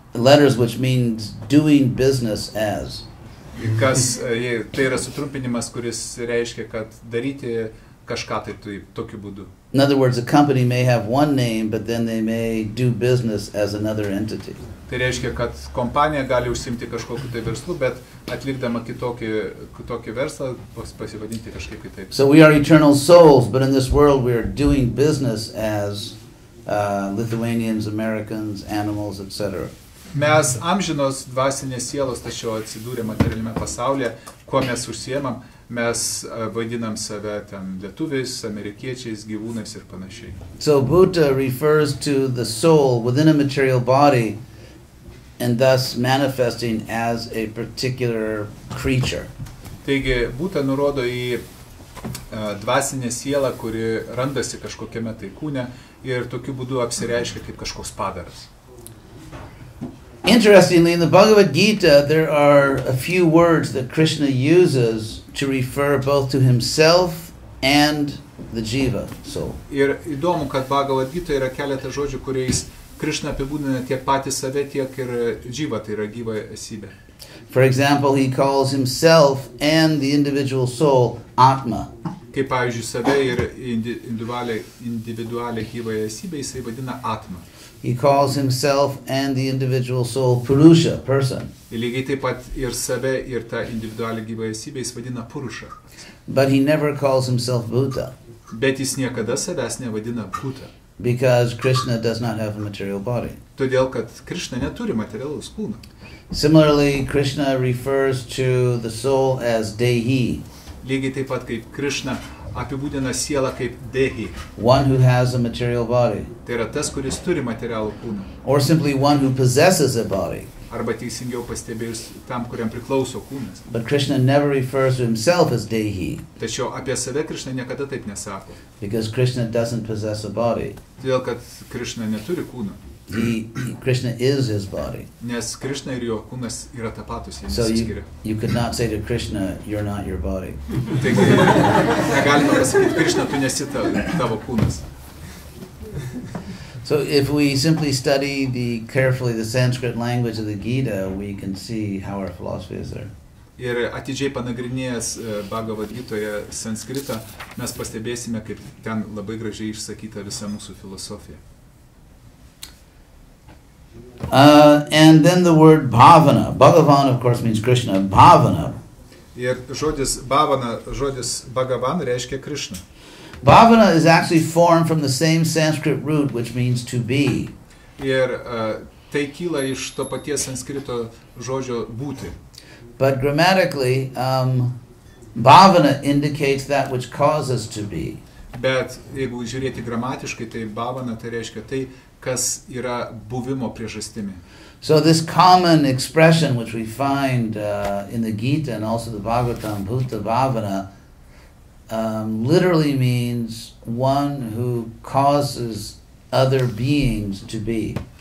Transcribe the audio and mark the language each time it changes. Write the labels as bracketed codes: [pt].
[en] Letters which means doing business as. [lt] Kas tai yra sutrumpinimas, kuris reiškia, kad daryti kažką tai tokiu būdu. [en] In other words, a company may have one name, but then they may do business as another entity. [lt] Tai reiškia, kad kompanija gali užsimti kažkokiu tai verslu, bet atlikdama kitokį verslą pasivadinti kažkaip kitaip. [en] So we are eternal souls, but in this world we are doing business as Lithuanians, Americans, animals, etc. [lt] Mes amžinos dvasinės sielos, tačiau atsidūrė materialiame pasaulyje, kuo mes užsiemam, mes vaidinam save ten lietuviais, amerikiečiais, gyvūnais ir panašiai. [en] So Bhuta refers to the soul within a material body and thus manifesting as a particular creature. [lt] Taigi, būta nurodo į dvasinę sielą, kuri randasi kažkokiame tai kūne ir tokiu būdu apsireiškia kaip kažkoks padaras. [en] Interestingly, in the Bhagavad Gita, there are a few words that Krishna uses to refer both to himself and the jiva soul. [lt] Ir įdomu, kad Bhagavad Gita yra keletą žodžių, kuriais Krishna apibūdina tiek patį save, tiek ir jiva, tai yra gyva esybė. [en] For example, he calls himself and the individual soul Atma. [lt] Kaip pavyzdžiui, save ir individualią gyvąją esybę jisai vadina Atma. [en] He calls himself and the individual soul Purusha, person. [lt] Ir lygiai taip pat ir save ir tą individualią gyvąją esybę jis vadina Purusha. [en] But he never calls himself Bhuta, [lt] Bet jis niekada savęs nevadina Bhuta. [en] because Krishna does not have a material body. [lt] Todėl, kad Krishna neturi materialaus kūno. [en] Similarly, Krishna refers to the soul as Dehi, [lt] Lygiai taip pat kaip Krishna apibūdina sielą kaip Dehi. [en] one who has a material body, [lt] Tai yra tas, kuris turi materialų kūną. [en] or simply one who possesses a body. [lt] Arba teisingiau pastebėjus tam, kuriam priklauso kūnas. [en] But Krishna never refers to himself as Dehi, [lt] Tačiau apie save Krishna niekada taip nesako. [en] because Krishna doesn't possess a body. [lt] Todėl, kad Krishna neturi kūno. [en] Krishna is his body. [lt] Nes Krishna ir jo kūnas yra tapatus, jie [en] So [lt] nesiskiria. [en] you could not say to Krishna, you're not your body. [lt] Taigi, negalima pasakyti, Krishna, tu nesi tavo kūnas. [en] So if we simply study carefully the Sanskrit language of the Gita, we can see how our philosophy is there. [lt] Ir atidžiai panagrinėjęs Bhagavad Gitoje sanskritą, mes pastebėsime, kaip ten labai gražiai išsakyta visa mūsų filosofija. [en] And then the word bhavana. Bhagavan, of course, means Krishna. Bhavana. [lt] Ir žodis bhavana, žodis Bhagavan reiškia Krishna. [en] Bhavana is actually formed from the same Sanskrit root, which means to be. [lt] Ir tai kyla iš to paties sanskrito žodžio būti. [en] But grammatically, bhavana indicates that which causes to be. [lt] Bet jeigu žiūrėti gramatiškai, tai bhavana tai reiškia tai, kas yra buvimo priežastimi. [en] So this common expression which we find in the Gita and also the Bhagavatam, Bhuta Bhavana, literally means one who causes other beings to be.